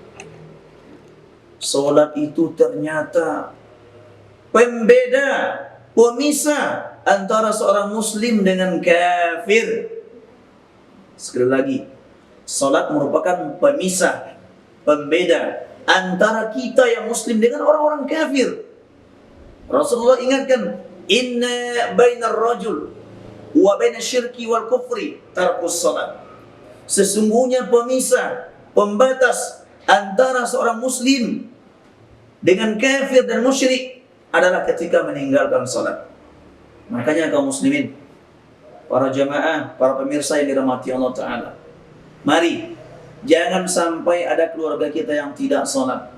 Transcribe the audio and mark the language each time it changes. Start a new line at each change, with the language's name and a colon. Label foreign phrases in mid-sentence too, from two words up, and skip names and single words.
Indonesian: Sholat itu ternyata pembeda, pemisah antara seorang muslim dengan kafir. Sekali lagi, sholat merupakan pemisah, pembeda antara kita yang muslim dengan orang-orang kafir. Rasulullah ingatkan,
Arabic: إن بين الرجل وبين الشرك والكفر ترك الصلاة.
Indonesian: Sesungguhnya pemisah, pembatas antara seorang muslim dengan kafir dan musyrik adalah ketika meninggalkan sholat. Makanya kaum muslimin, para jamaah, para pemirsa yang dirahmati Allah Ta'ala, mari jangan sampai ada keluarga kita yang tidak sholat.